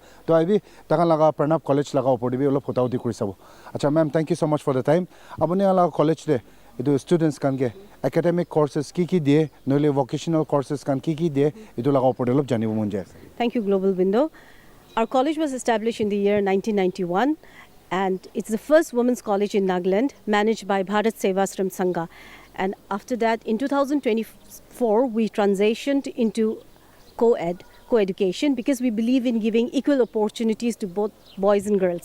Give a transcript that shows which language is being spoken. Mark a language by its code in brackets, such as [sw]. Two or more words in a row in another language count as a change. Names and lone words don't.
[nag] To abi takan laga Pranab College laga opor dibi olop hotauti kuri sabo. [en] Acha ma'am, thank you so much for the time. [nag] Apuni laga college de idu students kan ge [en] academic courses [nag] ki diye, noile [en] vocational courses [nag] kan ki diye, idu laga opor olop janibo mon jay. [en] Thank you, Global Window. Our college was established in the year 1991, and it's the first women's college in Nagaland, managed by Bharat Sevashram Sangha. And after that, in 2024, we transitioned into co-education, because we believe in giving equal opportunities to both boys and girls.